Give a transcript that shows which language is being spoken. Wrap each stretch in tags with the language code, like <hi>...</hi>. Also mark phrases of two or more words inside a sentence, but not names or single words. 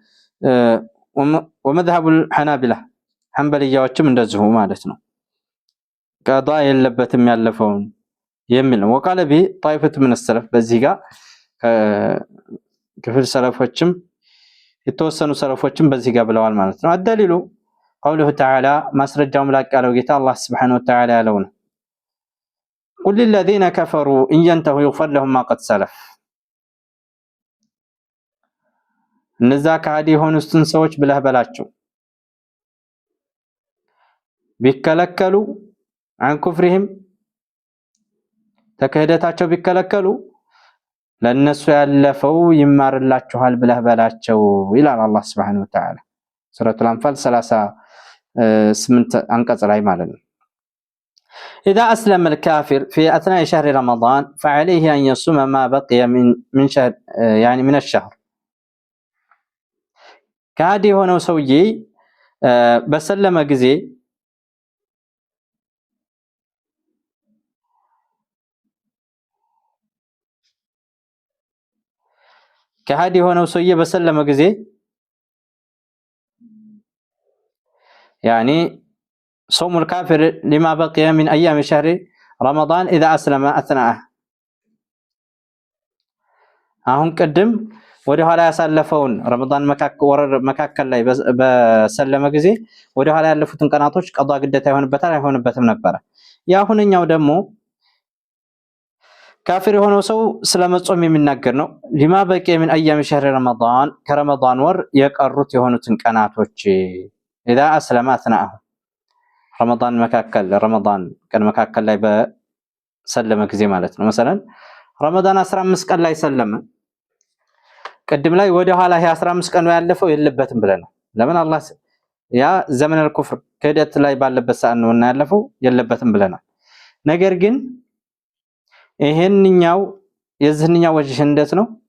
<ar>ومذهب الحنابلة</ar> <am>ሐንበልያዎችም እንደዚሁ ማለት ነው ቀዷ የለበትም ያለፈውን የሚል ነው።</am> <ar>وقال به طائفة من السلف</ar> <am>በዚህ ጋር ክፍል ሰለፎችም የተወሰኑ ሰለፎችም በዚህ ጋር ብለዋል ማለት ነው። አደሊሉ</am> <ar>قوله تعالى</ar> <am>ማስረጃው ምላቅ ያለው ጌታ አላህ</am> <ar>سبحانه وتعالى</ar> <am>ያለው ነው።</am> <ar>قل للذين كفروا إن ينتهوا يغفر لهم ما قد سلف</ar> <am>እነዛ ከሃዲ የሆኑትን ሰዎች ብለህ በላቸው ቢከለከሉ</am> <ar>عن كفرهم</ar> <am>ተክህደታቸው ቢከለከሉ ለነሱ ያለፈው ይማርላችኋል ብለህ በላቸው ይላል አላህ</am> <ar>سبحانه وتعالى</ar> <am>ሱረቱል አንፋል 38 አንቀጽ ላይ ማለት ነው።</am> <ar>إذا أسلم الكافر في أثناء شهر رمضان فعليه أن يصوم ما بقي من شهر يعني من الشهر</ar> <am>ከሃዲ የሆነው ሰውዬ በሰለመ ጊዜ ከሃዲ የሆነው ሰውዬ በሰለመ ጊዜ</am> <ar>يعني صوم الكافر لما بقي من أيام شهر رمضان إذا أسلم أثناءه</ar> <am>አሁን ቅድም ወደ ኋላ ያሳለፈውን ረመዳን መካከል ላይ በሰለመ ጊዜ ወደ ኋላ ያለፉትን ቀናቶች ቀዷ ግዴታ ይሆንበታል አይሆንበትም ነበር። ያሁንኛው ደግሞ ካፊር የሆነው ሰው ስለመጾም የሚናገር ነው።</am> <ar>لما بقي من أيام شهر رمضان</ar> <am>ከረመዳን ወር የቀሩት የሆኑትን ቀናቶች</am> <ar>اذا اسلم اثناء</ar> <am>ረመዳን ቀን መካከል ላይ በሰለመ ጊዜ ማለት ነው። مثلا ረመዳን 15 ቀን ላይ ሰለመ። ቅድም ላይ ወደ ኋላ 15 ቀን ነው ያለፈው የለበትም ብለናል። ለምን አላህ ያ ዘመን الكفر ክህደት ላይ ባለበት ሰዓት ነው እና ያለፈው የለበትም ብለናል። ነገር ግን ይሄንኛው የዚህኛው ወጅህ እንዴት ነው?</am>